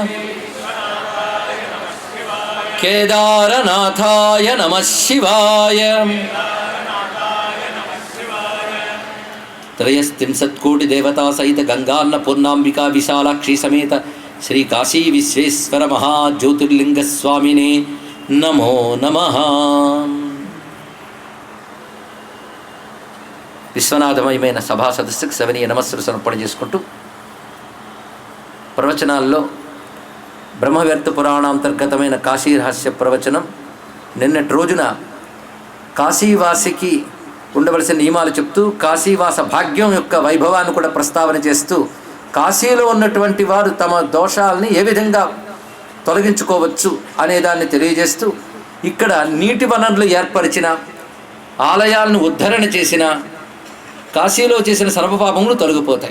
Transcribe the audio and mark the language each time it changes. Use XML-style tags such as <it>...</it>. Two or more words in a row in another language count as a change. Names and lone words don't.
<sa>केदारनाथाय नमः शिवाय। त्रयस्त्रिंशत्कोटि देवता सहित गंगान्नपूर्णांबिका विशालाक्षी समेत श्री काशी विश्वेश्वर महाज्योतिर्लिंग स्वामिने नमो नमः।</sa> <te>విశ్వనాథమయమైన సభా సదస్సుకు సవనీయ నమస్సులు సమర్పణ చేసుకుంటూ ప్రవచనాల్లో బ్రహ్మవ్యర్థ పురాణాంతర్గతమైన కాశీ రహస్య ప్రవచనం నిన్నటి రోజున కాశీవాసికి ఉండవలసిన నియమాలు చెప్తూ కాశీవాస భాగ్యం యొక్క వైభవాన్ని కూడా ప్రస్తావన చేస్తూ కాశీలో ఉన్నటువంటి వారు తమ దోషాలని ఏ విధంగా తొలగించుకోవచ్చు అనేదాన్ని తెలియజేస్తూ ఇక్కడ నీటి వనరులు ఏర్పరిచిన ఆలయాలను ఉద్ధరణ చేసిన కాశీలో చేసిన సర్వపాపములు తొలగిపోతాయి.</te>